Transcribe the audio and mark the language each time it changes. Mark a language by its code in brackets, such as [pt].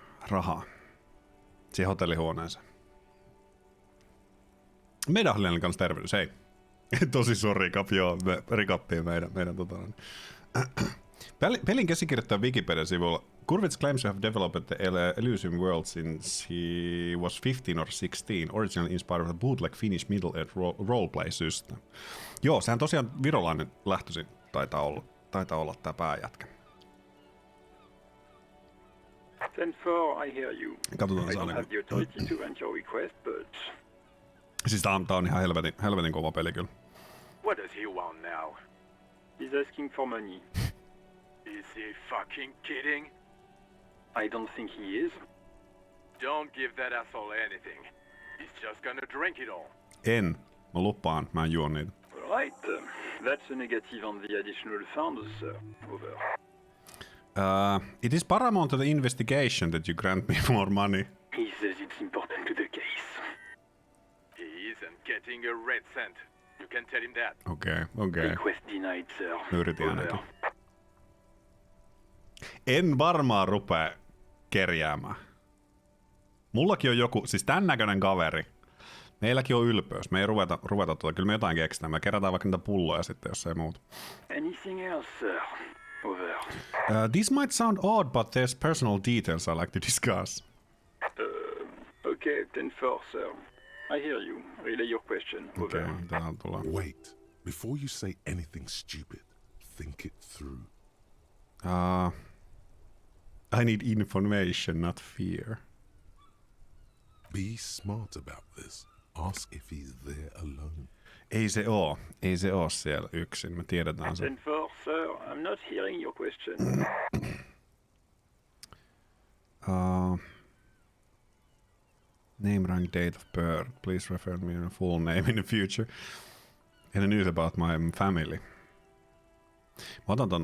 [fi] rahaa. Siihen hotellihuoneeseen. Meidän Hallinen kanssa tervehdys, hei. Tosi sori, joo, me rikottiin meidän Pelin käsikirjoittaja Wikipedia-sivulla. [en] Kurvits claims to have developed the Elysium world since he was 15 or 16, originally inspired of the bootleg Finnish middle-age roleplay system. [fi] Joo, sehän tosiaan virolainen lähtöisin taitaa olla tää pääjätkä. [en] 10-4, I hear you. [fi] Katsotaan [en] I don't have the authority to grant your request, but... [fi] Siis tää on ihan helvetin kova peli kyllä. [en] What does he want now? He's asking for money. Is he fucking kidding? I don't think he is. Don't give that asshole anything. He's just gonna drink it all. [fi] En. Mä lupaan, mä en juo niitä. [en] Alright, that's a negative on the additional funds, sir. Over. It is paramount to the investigation that you grant me more money. He says it's important to the case. He isn't getting a red cent. You can tell him that. [fi] Okei. [en] Request denied, sir. [fi] Yritin ainakin. En varmaan rupea kerjäämään. Mullakin on joku, siis tän näköinen kaveri. Meilläkin on ylpeys. Me ei ruveta kyllä me jotain keksitään. Me kerätään vaikka niitä pulloja sitten, jos ei muuta. [en] Anything else, sir? Over. This might sound odd, but there's personal details I like to discuss. Okay, 10-4, sir. I hear you. Relay your question. Over. Okay, Wait. Before you say anything stupid, think it through. I need information, not fear. Be smart about this. Ask if he's there alone. [fi] Ei se oo siellä yksin, me tiedetään se. [en] 10-4, sir. I'm not hearing your question. Name, rank, date of birth. Please refer to me in a full name in the future. Any news about my family? [fi] Mä otan ton.